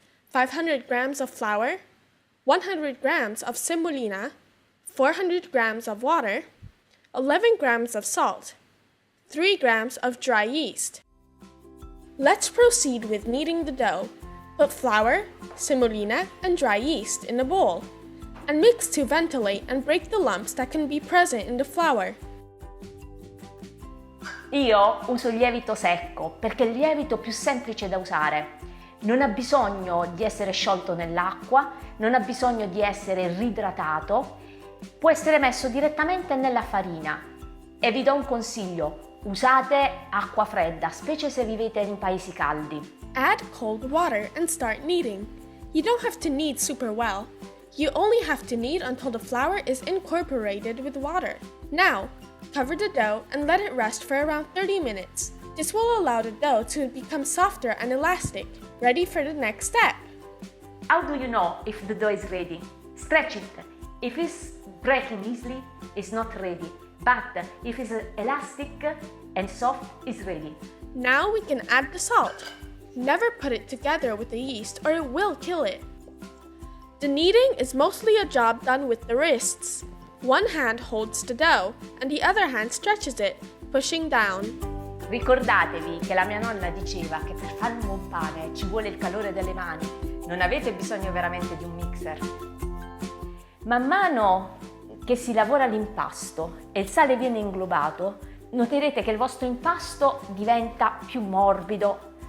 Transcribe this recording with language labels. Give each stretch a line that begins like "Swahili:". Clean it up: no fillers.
English: 500 grams of flour, 100 grams of semolina, 400 grams of water, 11 grams of salt, 3 grams of dry yeast. Let's proceed with kneading the dough. Put flour, semolina, and dry yeast in a bowl, and mix to ventilate and break the lumps that can be present in the flour.
Italian: Io uso il lievito secco perché è il lievito più semplice da usare. Non ha bisogno di essere sciolto nell'acqua, non ha bisogno di essere ridratato, può essere messo direttamente nella farina. E vi do un consiglio, usate acqua fredda, specie se vivete in paesi caldi.
English: Add cold water and start kneading. You don't have to knead super well. You only have to knead until the flour is incorporated with water. Now, cover the dough and let it rest for around 30 minutes. This will allow the dough to become softer and elastic, ready for the next step. How do you know if the dough is ready? Stretch it. If it's breaking easily, it's not ready. But if it's elastic and soft, it's ready. Now we can add the salt. Never put it together with the yeast or it will kill it. The kneading is mostly a job done with the wrists. One hand holds the dough and the other hand stretches it, pushing down.
Italian: Ricordatevi che la mia nonna diceva che per fare un buon pane ci vuole il calore delle mani, non avete bisogno veramente di un mixer. Man mano che si lavora l'impasto e il sale viene inglobato, noterete che il vostro impasto diventa più morbido.